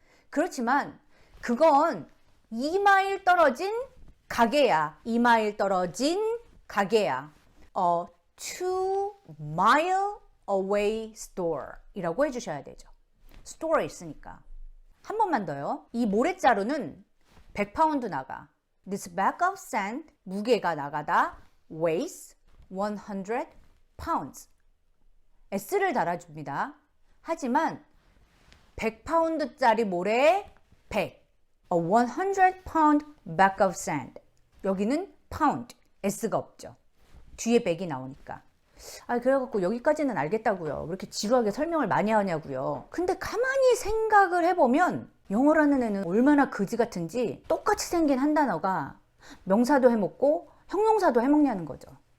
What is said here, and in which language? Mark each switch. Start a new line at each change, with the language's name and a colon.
Korean: 그렇지만 그건 2마일 떨어진 가게야. 2마일 떨어진 가게야.
English: 2 mile away store
Korean: 이라고 해주셔야 되죠. store 있으니까. 한 번만 더요. 이 모래자루는 100파운드 나가.
English: This bag of sand
Korean: 무게가 나가다
English: weighs 100 pounds.
Korean: s를 달아줍니다. 하지만 100파운드짜리 모래에 100.
English: A 100-pound bag of sand.
Korean: 여기는 pound, s가 없죠. 뒤에 100이 나오니까. 그래갖고 여기까지는 알겠다고요. 왜 이렇게 지루하게 설명을 많이 하냐고요. 근데 가만히 생각을 해보면 영어라는 애는 얼마나 그지 같은지 똑같이 생긴 한 단어가 명사도 해먹고 형용사도 해먹냐는 거죠.